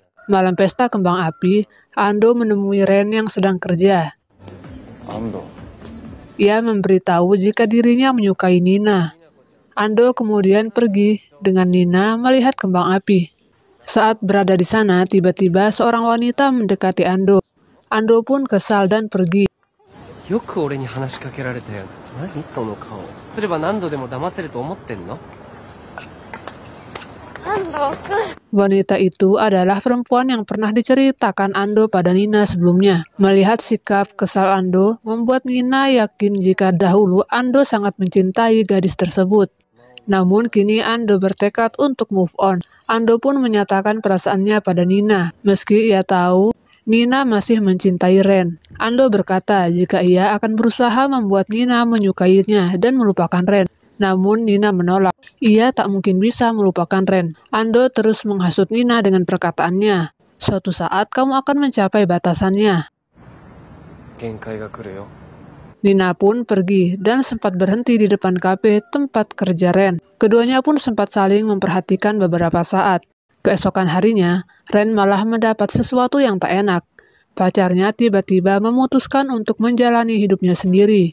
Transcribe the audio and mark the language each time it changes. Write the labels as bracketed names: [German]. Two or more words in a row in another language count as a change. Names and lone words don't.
[Indonesian] Malam pesta kembang api, Ando menemui Ren yang sedang kerja. Ando, Ia memberitahu jika dirinya menyukai Nina. Ando kemudian pergi dengan Nina melihat kembang api. Saat berada di sana, tiba-tiba seorang wanita mendekati Ando. Ando pun kesal dan pergi. [Japanese] よく俺に話しかけられたよ。何その顔。すれば何度でも騙せると思ってんの？ [Indonesian] Wanita itu adalah perempuan yang pernah diceritakan Ando pada Nina sebelumnya. Melihat sikap kesal Ando, membuat Nina yakin jika dahulu Ando sangat mencintai gadis tersebut. Namun kini Ando bertekad untuk [English] move on. [Indonesian] Ando pun menyatakan perasaannya pada Nina, meski ia tahu Nina masih mencintai Ren. Ando berkata jika ia akan berusaha membuat Nina menyukainya dan melupakan Ren. Namun Nina menolak. Ia tak mungkin bisa melupakan Ren. Ando terus menghasut Nina dengan perkataannya. Suatu saat kamu akan mencapai batasannya. [Japanese] 限界が来るよ。 [Indonesian] Nina pun pergi dan sempat berhenti di depan kafe tempat kerja Ren. Keduanya pun sempat saling memperhatikan beberapa saat. Keesokan harinya, Ren malah mendapat sesuatu yang tak enak. Pacarnya tiba-tiba memutuskan untuk menjalani hidupnya sendiri.